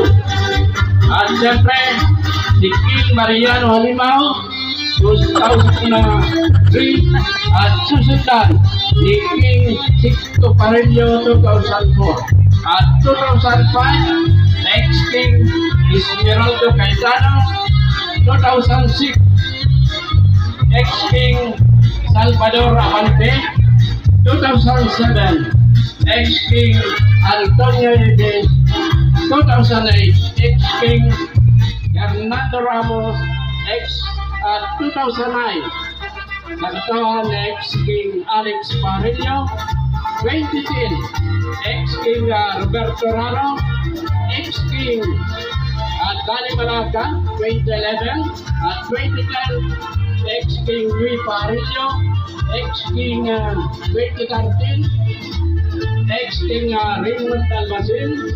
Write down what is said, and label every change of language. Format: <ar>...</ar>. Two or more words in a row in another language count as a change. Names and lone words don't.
<tl>At siyempre, si King Mariano Halimao 2003 at susundan ni King Sixto Parello 2004. At 2005, next King Esmeraldo Cayetano 2006, ex-King Salvador Abante 2007, ex-King Antonio Yves 2008, ex-King Hernando Ramos, ex-2009, nagtawan ex-King Alex Parello 2010, ex-King Roberto Raro, ex-King Dani Malaga 2011, at 2010, ex-King Luis Parello, ex-King 2013, ex-King Raymond Almacin</tl>